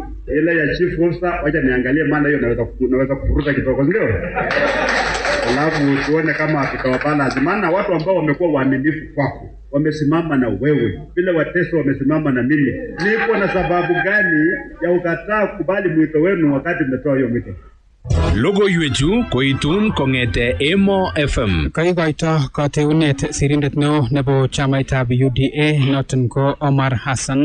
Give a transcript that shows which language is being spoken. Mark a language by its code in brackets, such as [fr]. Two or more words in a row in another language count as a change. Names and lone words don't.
[sw] Ile ya [en] chief officer [sw] wacha niangalie, maana hiyo naweza kufuruta kidogo, ndio. Alafu tuone kama tutawapala, maana watu ambao wamekuwa waaminifu kwako wamesimama na wewe, vile Wateso wamesimama na mimi. Nipo na sababu gani ya ukataa kubali mwito wenu wakati mmetoa hiyo mwito? [kln] Logoiwechu koitun kongete Emo FM. Kaikoito kateunet sirindet neo nebo chamaitab UDA noton ko Omar Hassan